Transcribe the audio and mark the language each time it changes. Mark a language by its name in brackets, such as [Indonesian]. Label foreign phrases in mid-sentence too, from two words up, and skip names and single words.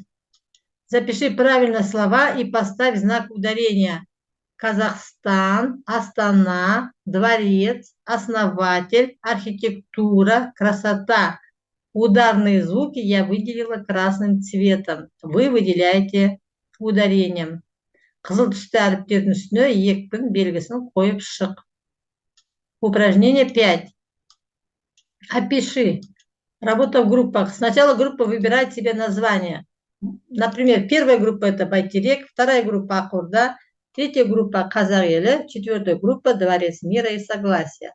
[Russian] Запиши правильно слова и поставь знак ударения. Казахстан, Астана, дворец, основатель, архитектура, красота. Ударные звуки я выделила красным цветом. Вы выделяете ударением. [Kazakh] Қызыл түсті әріптердің үстіне екпін белгісін қойып шық. [Russian] Упражнение 5. Опиши. Работа в группах. Сначала группа выбирает себе название. Например, первая группа это Байтерек, вторая группа Акорда, третья группа Казах елі, четвертая группа Дворец мира и согласия.